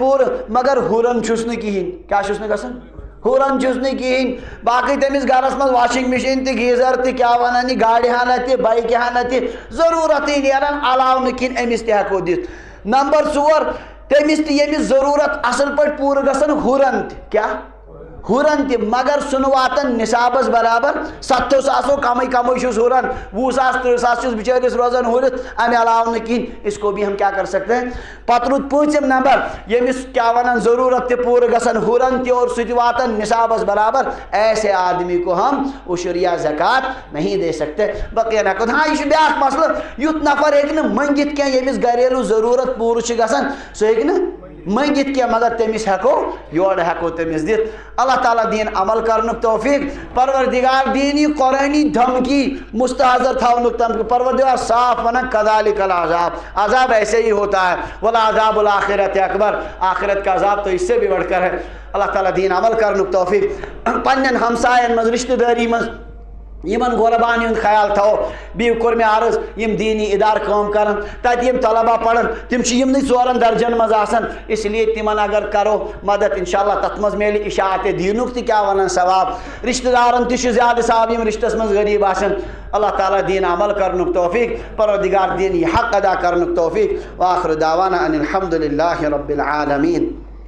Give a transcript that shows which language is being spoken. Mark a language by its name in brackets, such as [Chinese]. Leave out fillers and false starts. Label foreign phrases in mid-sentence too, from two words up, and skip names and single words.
[Kashmiri] پوٗرٕ مگر ہُرن چھُس نہٕ کِہیٖنۍ کیٛاہ چھُس نہٕ گژھان ہُرن چھُس نہٕ کِہیٖنۍ باقٕے تٔمِس گرس منٛز واشنگ مِشیٖن تہِ گیٖزر تہِ کیٛاہ ونان یہِ گاڑِ ہنا تہِ بایکہِ ہنا تہِ ضروٗرتٕے نیران علاوٕ نہٕ کِہیٖنۍ أمِس تہِ ہٮ۪کو دِتھ نمبر 4 تٔمِس تہِ ییٚمِس ضروٗرت اصل پٲٹھۍ پوٗرٕ گژھن ہُرن تہِ کیٛاہ ہُرن تہِ مگر سُہ نہٕ واتان نِصابس برابر 70 ساسو کمٕے کمٕے چھُس ہُرن 20 ساس 30 ساس چھُس بِچٲرِس روزان ہُرِتھ امہِ علاوٕ نہٕ کِہیٖنۍ [Urdu] اس کو بھی ہم کیا کر سکتے ہیں [Kashmiri] پتہٕ روٗد 5م نمبر ییٚمِس کیٛاہ ونان ضروٗرت تہِ پوٗرٕ گژھن ہُرن تہِ اور سُہ تہِ واتان نِصابس برابر [Urdu] ایسے آدمی کو ہم عشر یا زکات نہیں دے سکتے [Kashmiri] بقیہ نہ ہاں یہ چھُ بیٛاکھ مسلہٕ یُتھ نفر ہیٚکہِ نہٕ منٛگِتھ کینٛہہ ییٚمِس گریلوٗ ضروٗرت پوٗرٕ چھِ گژھان سُہ ہیٚکہِ نہٕ منٛگِتھ کینٛہہ مگر تٔمِس ہٮ۪کو یورٕ ہٮ۪کو تٔمِس دِتھ اللہ تعالیٰ دِیِن عمل کرنُک توفیٖق پروردگار دِیِن یہِ قرٲنی دھمکی مستحضر تھاونُک پروردگار صاف ونان [Arabic] کذالک العذاب [Urdu] عذاب ایسے ہی ہوتا ہے [Arabic] والعذاب الآخرت اکبر [Urdu] آخرت کا عذاب تو اس سے بھی بڑھ کر ہے [Kashmiri] اللہ تعالیٰ دِیِن عمل کرنُک توفیٖق پننٮ۪ن ہمساین منٛز رشتہٕ دٲری منٛز یمن غربان ہُنٛد خیال تھاوو بیٚیہِ کوٚر مےٚ عرض یِم دیٖنی اِدارٕ کٲم کران تتہِ یِم طلبا پران تِم چھِ یِمنٕے 4 درجن منٛز آسان اس لیے تِمن اگر کرو مدد انشاءاللہ تتھ منٛز میلہِ اشاعتِ دیٖنُک تہِ کیٛاہ ونان ثواب رشتہٕ دارن تہِ چھُ زیادٕ ثواب یِم رشتس منٛز غریٖب آسن اللہ تعالیٰ دِیِن عمل کرنُک توفیٖق پروردگار دِیِن یہِ حق ادا کرنُک توفیٖق [Arabic] وآخر دعوانا ان الحمد للہ رب العالمین